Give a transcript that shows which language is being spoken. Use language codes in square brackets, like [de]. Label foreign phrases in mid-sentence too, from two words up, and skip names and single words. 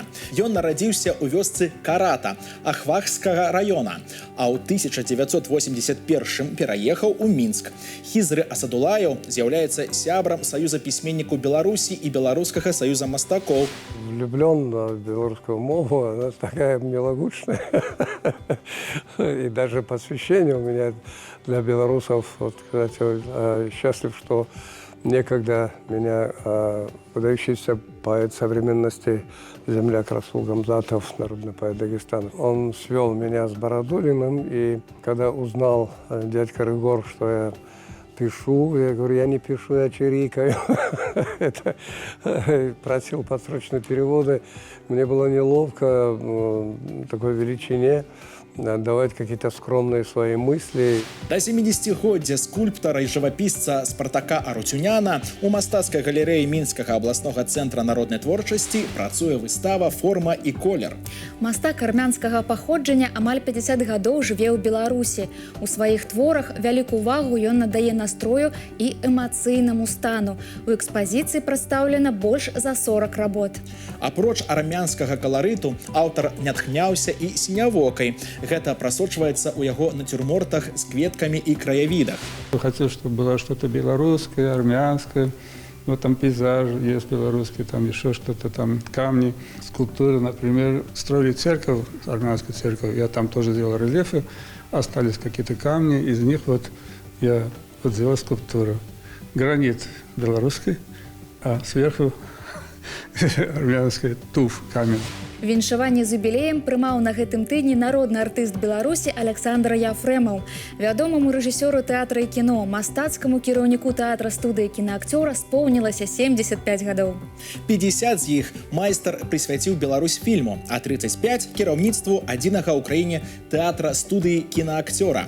[be] Ён нарадзіўся ў вёсцы Карата Ахвахскага района, а ў 1981 пераехаў у Мінск. Хізры Асадулаев з'яўляецца сябрам Саюза пісьменнікаў Беларусі і Беларускага саюза мастакоў. [ru] Влюблен в белорусскую мову, она такая милогучная. И даже посвящение у меня для белорусов. Вот, кстати, счастлив, что некогда меня выдающийся поэт современности, земляк Расул Гамзатов, народный поэт Дагестана. Он свел меня с Бородулиным, и когда узнал дядька Рыгор, что я пишу, я говорю, я не пишу, я чирикаю. Просил подсрочные переводы. Мне было неловко такой величине давать какие-то скромные свои мысли. [be] До 70-годдзя скульптара і жывапісца Спартака Арутюняна у мастацкай галерэі Мінскага абласнога цэнтра народнай творчасці працуе выстава «Форма і колер». Мастак армянскага паходжання амаль 50 гадоў жыве ў Беларусі. У сваіх творах вялікую увагу ён надае настрою і эмацыйнаму стану. У экспазіцыі прадстаўлена больш за 40 работ. Апроч армянскага каларыту аўтар натхняўся і сінявокай. Гэта прасочваецца ў яго натюрмортах з кветкамі і краявідах. [ru] Хотел, чтобы было что-то белорусское, армянское. Вот там пейзаж есть белорусский, там еще что-то, там камни, скульптуры. Например, строили церковь, армянскую церковь, я там тоже сделал рельефы, остались какие-то камни, из них вот я вот сделал скульптуру. Гранит белорусский, а сверху армянский туф, камень. [be] Віншаванне з юбілеем прымаў на гэтым тыдні народны артыст Беларусі Александр Яфрэмаў. Вядомаму рэжысёру тэатра і кіно, мастацкаму кіраўніку тэатра студыі кінаакцёра споўнілася 75 гадоў. 50 з іх майстар прысвяціў Беларусь фільму, а 35 кіраўніцтву адзінага ў краіне тэатра студыі кінаакцёра.